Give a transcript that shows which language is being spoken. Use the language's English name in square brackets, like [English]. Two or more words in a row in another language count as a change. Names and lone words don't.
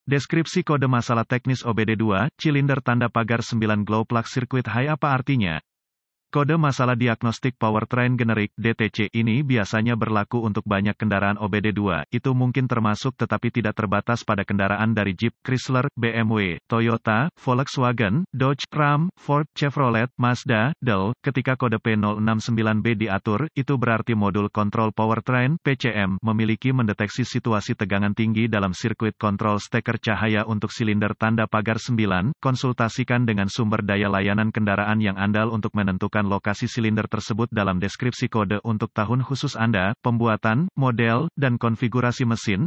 [Indonesian] Deskripsi kode masalah teknis OBD2, silinder tanda pagar 9 [English] glow plug circuit high [Indonesian] apa artinya? Kode masalah diagnostik powertrain generik (DTC) ini biasanya berlaku untuk banyak kendaraan OBD2, itu mungkin termasuk tetapi tidak terbatas pada kendaraan dari Jeep, Chrysler, BMW, Toyota, Volkswagen, Dodge, Ram, Ford, Chevrolet, Mazda, Dell. Ketika kode P069B diatur, itu berarti modul kontrol powertrain (PCM) memiliki mendeteksi situasi tegangan tinggi dalam sirkuit kontrol steker cahaya untuk silinder tanda pagar 9. Konsultasikan dengan sumber daya layanan kendaraan yang andal untuk menentukan lokasi silinder tersebut dalam deskripsi kode untuk tahun khusus Anda, pembuatan, model, dan konfigurasi mesin.